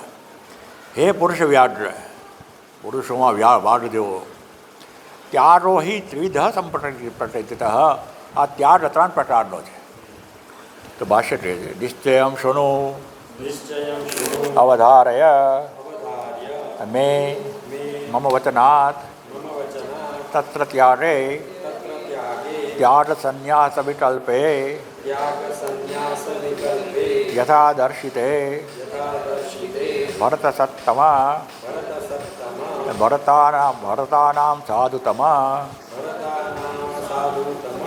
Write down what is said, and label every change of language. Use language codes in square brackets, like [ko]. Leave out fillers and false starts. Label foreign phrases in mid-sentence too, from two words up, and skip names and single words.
[sa] હે પુરુષ વ્યાઘ્ર, [gu] પુરુષોમાં વાઘ જેવો, [sa] ત્યાગો હિ ત્રિવિધ સંપ્રકૃતિત, [gu] આ ત્યાગ 3 પ્રકારનો છે. તો ભાષ્ય કહે છે [sa] નિશ્ચયમ શૃણુ અવધારય મે મમ વચનાત તત્ર ત્યાગે त्याग संन्यास विकल्पे त्याग संन्यास विकल्पे यथा दर्शिते यथा दर्शिते भरत सत्तमा भरत सत्तमा भरतानां साधुतमा भरतानां साधुतमा